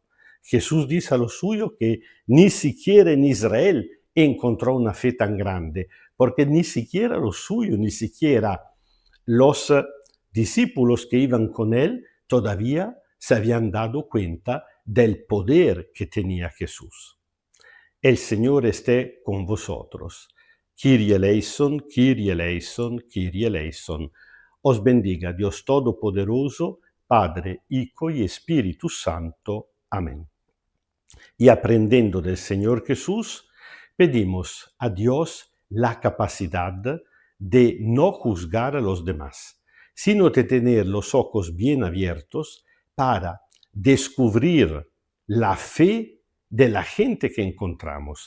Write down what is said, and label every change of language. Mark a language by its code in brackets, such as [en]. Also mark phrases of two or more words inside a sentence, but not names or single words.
[es] Jesús dice a los suyos que ni siquiera en Israel encontró una fe tan grande, porque ni siquiera los suyos, ni siquiera los discípulos que iban con él todavía se habían dado cuenta del poder que tenía Jesús. El Señor esté con vosotros. [el] Κύριε ἐλέησον, Κύριε ἐλέησον, Κύριε ἐλέησον. [es] Os bendiga Dios Todopoderoso, Padre, Hijo y Espíritu Santo. Amén. Y aprendiendo del Señor Jesús, pedimos a Dios la capacidad de no juzgar a los demás, sino de tener los ojos bien abiertos para descubrir la fe de la gente que encontramos.